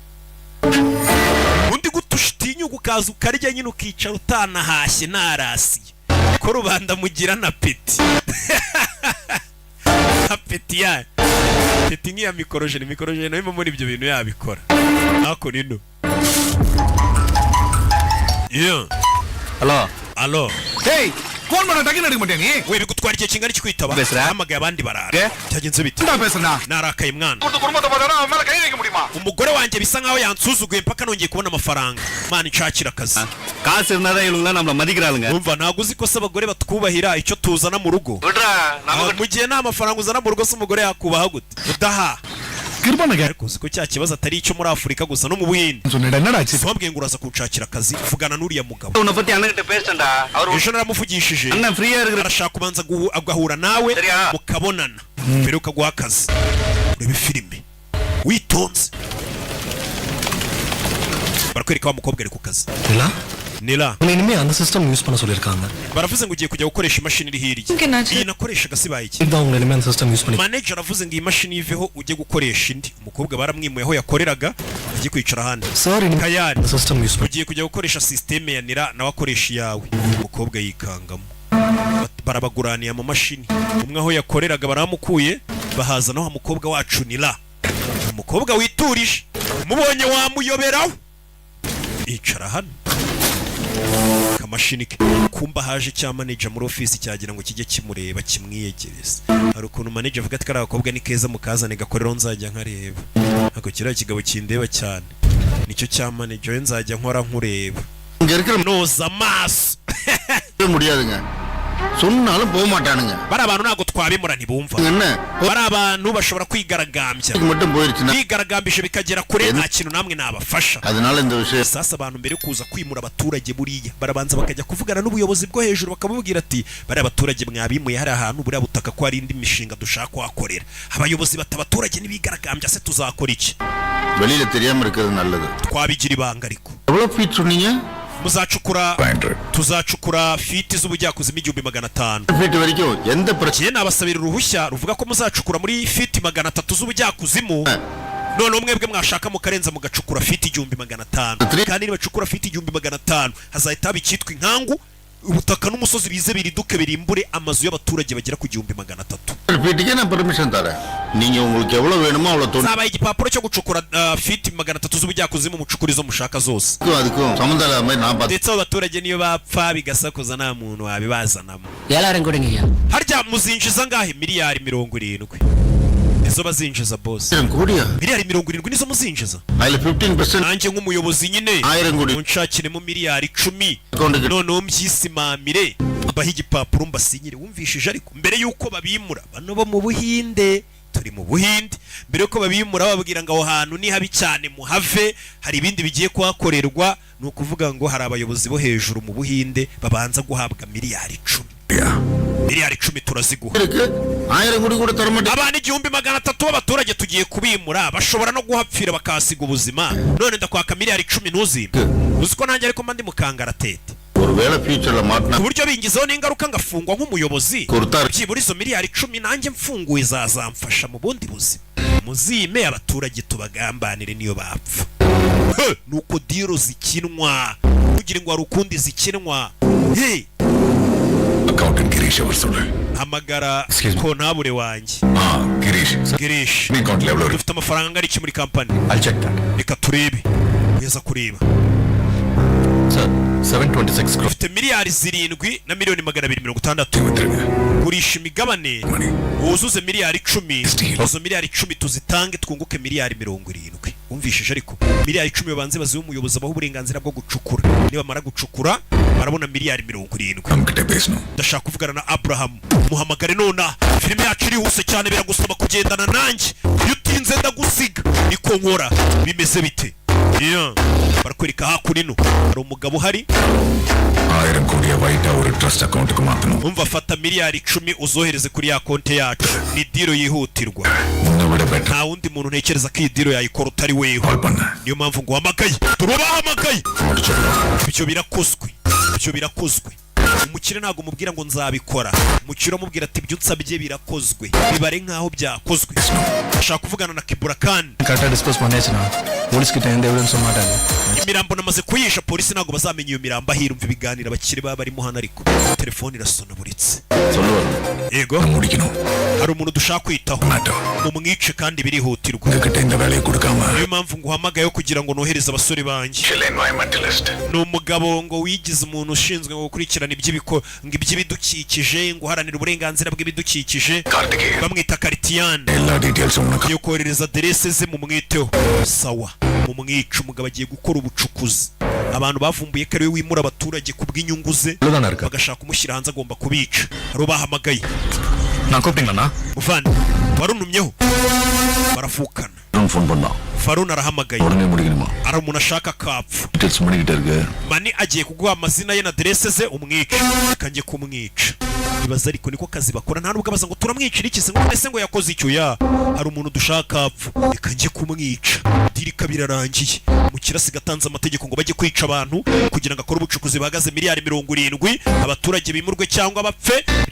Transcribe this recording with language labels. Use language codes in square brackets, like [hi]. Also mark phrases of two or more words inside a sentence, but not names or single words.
[rw] undi gutushitinyuka ukaza ukarya nyine ukicara utanahashye narasiye ko rubanda mugira na peti apeti yayo peti nk'iya mikorojene nawe muri ibyo bintu yabikora ako nino yeah alo [ta] டேய் போன் பண்ண டக்கு எடுக்க மாட்டே நீ [rw] we bigutwara igihe kingana iki kwitaba hamagaye abandi barara cyagenze bite [ta] என்ன பேசுறா [rw] narakaye mwana [ta] குடும்பத்தை பார்த்தா அவன் மேல கை வைக்க முடியுமா [rw] umugore wanjye bisa nkaho yansuzuguye mpaka nongeye kubona amafaranga mana nshakira akazi [ta] காசு இருந்தாதான் இவங்க நம்மள மதிக்கிறாளுங்க [rw] umva ntago uzi ko se abagore batwubahira icyo tuzana mu rugo [ta] விடுறா நமக்கு [rw] mu gihe nta mafaranga uzana mu rugo se umugore yakubaha gute udaha [ta] கிருபனங்க [rw] ariko uzi ko cya kibazo atari icyo muri Afurika gusa no mu Buhinde [ta] சொன்னடா என்னடா ஆச்சு [rw] wabwiye ngo uraza kunshakira akazi uvugana n'uriya mugabo [ta] உன்னை பத்தி அண்ணன்கிட்ட பேசிட்டேன்டா அவர் [rw] ejo naramuvugishije [ta] அண்ணன் ஃப்ரீயா இருக்கிற [rw] arashaka kubanza agahura nawe Seriya. mukabonana mbere ukaguha akazi urebe filime witonze barakwereka wa mukobwa ari ku kazi Nila [ta] இனிமே அந்த [en] system use [ta] பண்ண சொல்லிருக்காங்க [rw] baravuze ngo ugiye kujya gukoresha imashini iri hirya iyi nakoreshaga sibaye iki [ta] இதான் உங்களை இனிமே அந்த [en] system use [ta] பண்ணி [rw] manager aravuze ngo iyi mashini iveho ujye gukoresha indi umukobwa baramwimuye aho yakoreraga agiye kwicara ahandi [ta] சார் இனிமே Kayari அந்த [en] system use [ta] பண்ணி [rw] ugiye kujya gukoresha systeme ya Nila nawe akoresha iyawe umukobwa yikangamo barabaguraniye amamashini umwe aho yakoreraga baramukuye bahazana aho umukobwa wacu Nila umukobwa witurije mubonye wamuyoberaho icara hano kamashini ke kumba haje cya manager muri office cyagira ngo kijye kimureba kimwiyegereza hari ukuntu manager avuga ati kari abakobwa ni keza mukazane gakorero nzajya nkareba ako kiriya kigabo kindeba cyane nicyo cya manager nzajya nkora nkureba [ta] இங்க இருக்கிற [rw] noza amaso [ta] முடியாதுங்க சொன்னாலும் போக மாட்டானுங்க [rw] bari abantu ntago twabimura ntibumva [ta] என்ன [rw] bari abantu bashobora kwigaragambya [ta] மட்டும் போயிருச்சுன்னா [rw] kwigaragambisha bikagera kure nta kintu namwe nabafasha [ta] அதனால இந்த விஷயம் [rw] sasa abantu mbere yo kuza kwimura abaturage buriya barabanza bakajya kuvugana n'ubuyobozi bwo hejuru bakamubwira ati bari abaturage mwabimuye hari ahantu buriya butaka ko hari indi mishinga dushaka kuhakorera abayobozi bata abaturage nibigaragambya se tuzakora iki [ta] வெளியில தெரியாம இருக்கிறது நல்லது [rw] twabigira ibanga ariko [ta] எவ்வளவு ஃபீட் சொன்னீங்க [rw] muzacukura tuzacukura fiti z'ubujyakuzimu 1500 [ta] ஃபீட் வரைக்கும் எந்த பிரச்சனை [rw] nabasabira uruhushya ruvuga ko muzacukura muri fiti 300 z'ubujyakuzimu none mwebwe mwashaka mukarenza mugacukura fiti 1500 kandi nibacukura fiti 1500 hazahita bikitwa inkangu ubutaka n'umusozi bize biriduke birimbure amazu y'abaturage bagera ku 1300 [ta] ஃபீட்டுக்கு நான் பெர்மிஷன் தரேன் நீங்க உங்களுக்கு எவ்வளவு வேணுமோ அவ்வளவு தோணும் [rw] zabaye igipapuro cyo gucukura fiti 300 z'ubujyakuzimu mucukura izo mushaka zose [ta] அதுக்கும் சம்பந்தம் இல்லாம நான் பார்த்து [rw] ndetse abaturage niyo bapfa bigasakuza nta muntu wabibazanamo [ta] எல்லாரும் கொடுங்கய்யா [rw] harya muzinjiza ngahe miliyari 70 izo bazinjiza boss [ta] கோடியா [rw] miliyari 70 nizo muzinjiza [ta] அதுல 15% [rw] nanjye nk'umuyobozi nyine [ta] 1000 கோடி [rw] unshakiremo miliyari 10 Konde- none umyisimamire abaha igipapuro mbasinyire wumvishije ariko mbere yuko babimura bano bo mu Buhinde turi mu Buhinde mbere yuko babimura babwira ngo aho hantu ni habi cyane muhave hari ibindi bigiye kuhakorerwa ni ukuvuga ngo hari abayobozi bo hejuru mu Buhinde babanza guhabwa miliyari 10 miliyari 10 turaziguha [ta] இருக்கு 1000 கோடி கூட தர மாட்டேன் [rw] abana 1300 b'abaturage tugiye kubimura bashobora no guhapfira bakasiga ubuzima none ndakwaka miliyari 10 ntuzimbe uziko nanjye ariko mandi mukangaratete [ta] ஒருவேளை ஃபியூச்சர்ல மாட்டினா [rw] ku buryo bingizeho n'ingaruka ngafungwa nk'umuyobozi Kurutara. byibura izo miliyari 10 nanjye mfunguye zazamfasha mu bundi buzima muzime abaturage tubagambanire niyo bapfa nuko diro zikinwa kugira ngo hari ukundi zikinwa hey [ta] அக்கவுண்டன்ட் கிரீஷ் அவர் சொல்லு [rw] hamagara [en] Excuse me. [rw] kontabure wanjye [ta] கிரீஷ் [rw] Girish [ta] நீ அக்கவுண்ட்ல எவ்வளவு இருக்கு [rw] dufite amafaranga angana iki muri kampani [en] I'll check that. [rw] reka turebe kugeza kureba [en] Sir, 726 crores. [rw] dufite miliyari 7 na miliyoni 260 [ta] இருங்க [rw] gurisha imigabane [ta] மணி [rw] wuzuze miliyari 10 [en] Still. [rw] izo miliyari 10 tuzitange twunguke miliyari 70 wumvishije ariko miliyari 10 babanze baziwe umuyobozi abaho uburenganzira bwo gucukura nibamara gucukura barabona miliyari 70 [ta] நம்மகிட்ட பேசணும் [rw] ndashaka kuvugana na Abraham muhamagare nona filime yacu irihuse cyane biragusaba kugendana nanjye iyo utinze ndagusiga niko nkora bimeze bite barakwereka hakurino hari umugabo uhari [ta] 1000 கோடியை வைட்டா ஒரு [en] trust account [ta] மாத்தணும் [rw] umva fata miliyari 10 uzohereze kuri ya konti yacu ni diro yihutirwa [ta] உன்னை விட பெட்டர் [rw] nta wundi muntu ntekereza ko iyi diro yayikora utari wewe [ta] கால் பண்ண [rw] niyo mpamvu ngo uhamagaye turubahamagaye [ta] முடிச்சிடலாம் [rw] ibyo birakozwe umukire ntabwo umubwira ngo nzabikora umukire umubwira ati ibyo unsabye birakozwe bibare nkaho byakozwe ashaka kuvugana na Kiburakan [en] correct dispose [ta] பண்ணியாச்சுனா போலீஸ் கிட்ட எந்த எவிடன்ஸும் மாட்டாங்க [rw] imirambo namaze kuyisha polisi ntabwo bazamenya iyo mirambo ahirumva ibiganiro abakire baba barimo hano ariko telefone irasonaburitse [ta] சொல்லுவாங்க [rw] yego [ta] முடிக்கணும் [rw] hari umuntu dushaka kwitaho [ta] மாட்டோம் [rw] mumwice kandi birihutirwa [ta] உங்ககிட்ட இந்த வேலையை கொடுக்காம [rw] niyo mpamvu nguhamagaye kugira ngo nohereze abasore banjye [en] shell environmentalist [rw] ni umugabo ngo wigize umuntu ushinzwe gukurikirana iby'ibidukikije ngo uharanira uburenganzira bw'ibidukikije [ta] கார்த்திகேயன் [rw] bamwita Kartiyane [ta] எல்லா டீடைல்ஸும் உனக்கு [rw] yo kohereza aderese ze mumwiteho sawa mumwica umugabo agiye gukora ubucukuzi abantu bavumbuye ko ari we wimura abaturage ku bw'inyungu ze [ta] இவ்வளவுதானா இருக்கா [rw] bagashaka kumushyira hanze agomba kubica hari bahamagaye [ta] நான் கூப்பிட்டீங்களா [rw] muvandi warunumyeho baravukana [ta] ஃபோன் பண்ணலாம் [rw] Farun arahamagaye [ta] உடனே முடிக்கணுமா [rw] ari umuntu ashaka kapfa [ta] டீடைல்ஸ் பண்ணிக்கிட்டே இருக்கு [rw] mani agiye kuguha amazina ye na aderese ze umwica kanjye kumwica ibaza ariko niko kazi bakora nta nubwo abaza ngo turamwicira iki se ngo ese ngo yakoze icyo ya hari umuntu dushaka apfa kanjye kumwica dirika birarangiye mu kirasi gatanze amategeko ngo bajye kwica abantu kugira ngo akore ubucukuzi bahagaze miliyari 70 abaturage bimurwe cyangwa bapfe ibyo